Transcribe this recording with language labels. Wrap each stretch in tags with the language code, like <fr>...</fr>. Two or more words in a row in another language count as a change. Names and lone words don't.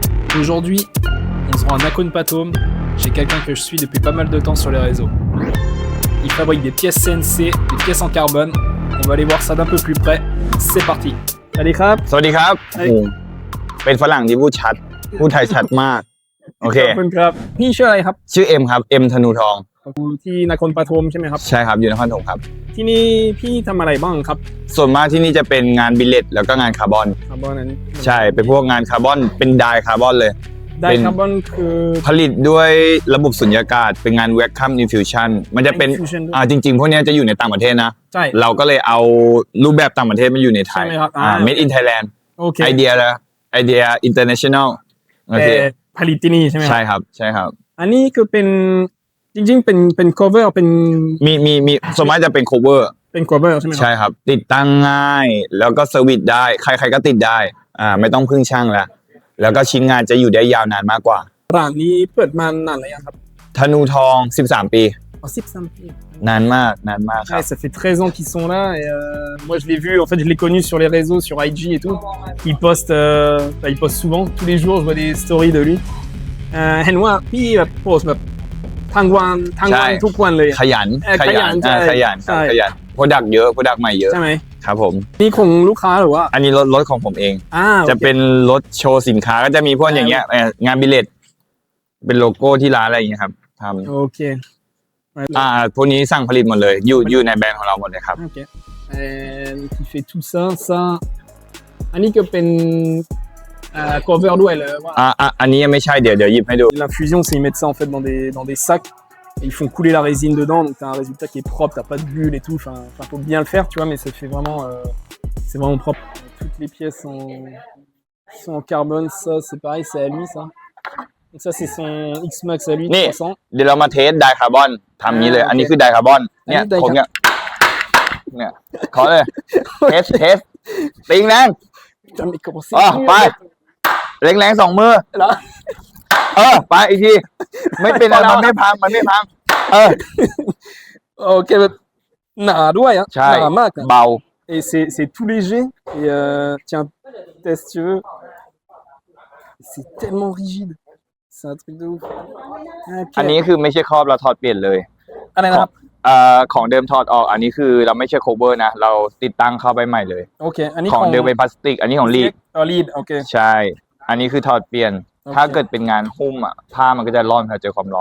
<fr>Aujourd'hui, on se rend à Nakhon Pathom. J'ai quelqu'un que je suis depuis pas mal de temps sur les réseaux. Il fabrique des pièces CNC, des pièces en carbone. On va aller voir ça d'un peu plus près. C'est parti. Allez, crap.</fr> <th>สวัสดีครับโอ้โหเป็นฝรั่งที่พูดชัดพูดไทยชัดมากโอเค ขอบคุณครับพี่ชื่ออะไรครับ ชื่อเอ็มครับเอ็มธนูทอง อยู่ที่นครปฐมใช่ไหมครับ ใช่ครับอยู่นครปฐมครับ ที่นี่พี่ทำอะไรบ้างครับ ส่วนมากที่นี่จะเป็นงานบิลเลตแล้วก็งานคาร์บอน คาร์บอนนั้น ใช่เป็นพวกงานคาร์บอนเป็นไดคาร์บอนเลย ไดคาร์บอนคือ ผลิตด้วยระบบสุญญากาศเป็นงาน</th> <en>vacuum infusion</en> <th>มันจะเป็น infusion ด้วย จริงๆพวกเนี้ยจะอยู่ในต่างประเทศนะ ใช่ เราก็เลยเอารูปแบบต่างประเทศมาอยู่ในไทย ใช่ไหมครับ</th> <en>made in Thailand</en> <th>โอเค ไอเดียละไอเดีย international โอ แต่ เค ผลิตที่นี่ใช่ไหมค ใช่ รับ ครับใช่ครับ อันนี้คือเป็นจริงๆเป็น cover เป็น มีส่วนมากจะเป็น cover เป็น cover ใช่ไหมครับ ใช่ครับติดตั้งง่ายแล้วก็เซอร์วิสได้ใครๆก็ติดได้ไม่ต้องพึ่งช่างแล้วก็ชิ้นงานจะอยู่ได้ยาวนานมากกว่า ร้านนี้เปิดมานานแล้วยังครับ ธนูทอง13 ปี อ๋อ13 ปี นานมากครับ</th> <fr>Ouais, ça fait 13 ans qu'ils sont là et moi je l'ai vu, en fait je l'ai connu sur les réseaux, sur IG et tout. Il poste souvent, tous les jours je vois des stories de lui.</fr> <th>เห็นว่าพี่แบบโพสต์แบบทั้งวันทุกวันเลย ขยัน ขยันใช่ ขยัน ใช่ ขยันโปรดักเยอะโปรดักใหม่เยอะ ใช่ไหม ครับผม นี่ของลูกค้าหรือว่า อันนี้รถของผมเอง โอ จะ เค เป็นรถโชว์สินค้าก็จะมีพวกอย่างเงี้ยงานบิลเลตเป็นโลโก้ที่ร้านอะไรอย่างเงี้ยครับท โอเค ำพวกนี้สั่งผลิตหมดเลยอยู่ในแบรนด์ของเราหมดเลยครับ โอเค</th> <fr>qui fait tout ça</fr> <th>อันนี้ก็เป็นcover ด้วยเลยว่า อันนี้ยังไม่ใช่เดี๋ยวหยิบให้ดู</th> <fr>L'infusion, c'est ils mettent ça en fait dans des sacs et ils font couler la résine dedans, donc t'as un résultat qui est propre, t'as pas de bulles et tout. Enfin, faut bien le faire, tu vois, mais ça fait vraiment, c'est vraiment propre. Toutes les pièces sont en carbone, ça c'est pareil, c'est à lui ça. Donc ça c'est son X-Max à lui,</fr> <th>นี่ 300. เดี๋ยวเรามาเทสไดคาร์บอนทำนี้เลย อันนี้คือไดคาร์บอนเนี่ย อันนี้ได ผมเนี่ยขอเลยเทสติงแรง</th> <fr>Putain, mais comment c'est</fr> <th>ไปแรงๆ2 มือ</th> <fr>là?</fr> <th>ไปอีกทีไม่เป็นไรมันไม่พัง</th> <fr>Ok, nah, ouais, hein.</fr> <th>ใช่</th> <fr>Nah, Mac, hein.</fr> <th>เบา</th> <fr>Et c'est tout léger. Et tiens, teste si tu veux. C'est tellement rigide. C'est un truc de ouf. Ok.</fr> <th>อันนี้คือไม่ใช่ครอบเราถอดเปลี่ยนเลย อะไรนะครับ ของเดิมถอดออกอันนี้คือเราไม่ใช่โคเวอร์นะเราติดตั้งเข้าไปใหม่เลย โอเค อันนี้ ของเดิมเป็นพลาสติกอันนี้ของลีด ลีด โอเค ใช่ อันนี้คือถอดเปลี่ยน โอเค ถ้าเกิดเป็นงานหุ้มผ้ามันก็จะร้อนพอเจอความร้อน</th>